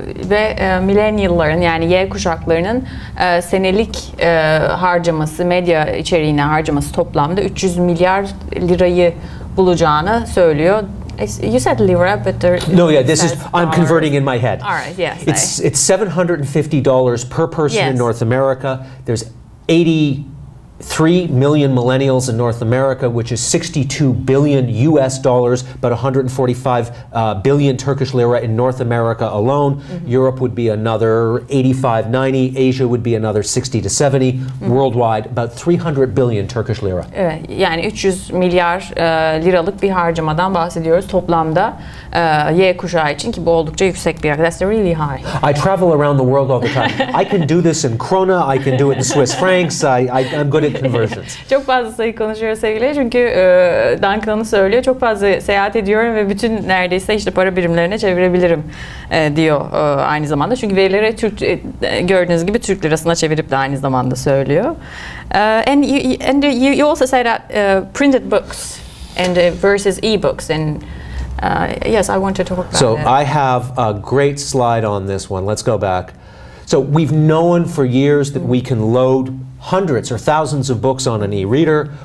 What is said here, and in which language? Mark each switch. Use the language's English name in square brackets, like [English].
[Turkish] Ve millennial'ların yani Y kuşaklarının senelik harcaması, medya içeriğine harcaması toplamda 300 milyar lirayı bulacağını söylüyor. [English] You said lira, but no, yeah, this is I'm converting in my head. All right, yes. It's $750 per person in North America. There's 83 million millennials in North America, which is 62 billion US dollars, about 145 billion Turkish lira in North America alone. Europe would be another 85, 90. Asia would be another 60 to 70. Worldwide, about 300 billion Turkish lira. [Turkish] Evet, yani 300 milyar liralık bir harcamadan bahsediyoruz toplamda Y kuşağı için ki bu oldukça yüksek bir rakam. [English] That's really high. I travel around the world all the time. I can do this in krona, I can do it in Swiss francs. I'm good at conversions. [Turkish] Çok fazla sayı konuşuyoruz sevgili çünkü Duncan onu söylüyor. Çok fazla seyahat ediyorum ve bütün neredeyse işte para birimlerine çevirebilirim diyor aynı zamanda. Çünkü verileri gördüğünüz gibi Türk lirasına çevirip de aynı zamanda söylüyor. [English] And you also say that printed books and versus e-books and yes, I want to talk about so it. I have a great slide on this one. Let's go back. So we've known for years that we can load hundreds or thousands of books on an e-reader.